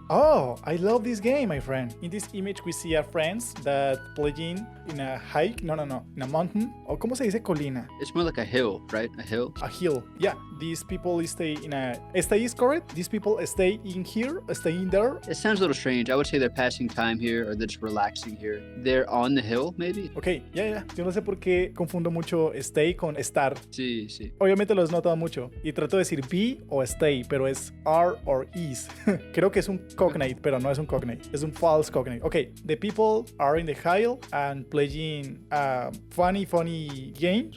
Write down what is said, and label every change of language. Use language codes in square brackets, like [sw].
[en] Oh, I love this game, my friend. In this image, we see a friends that playing in a hike. No, in a mountain. Or [es] ¿cómo se dice colina? [en] It's more like a hill, right? A hill. A hill. Yeah. These people stay in a. Stay is correct. These people stay in here, stay in there. It sounds a little strange. I would say they're passing time here, or they're just relaxing here. They're on the hill, maybe. Okay, yeah. [es] Yo no sé por qué confundo mucho stay con estar. Sí, sí. Obviamente lo he notado mucho y trato de decir be o stay, pero es [en] are or is. [es] Creo que es un cognate, pero no es un cognate. Es un false cognate. [en] Okay, the people are in the hill and playing a funny game.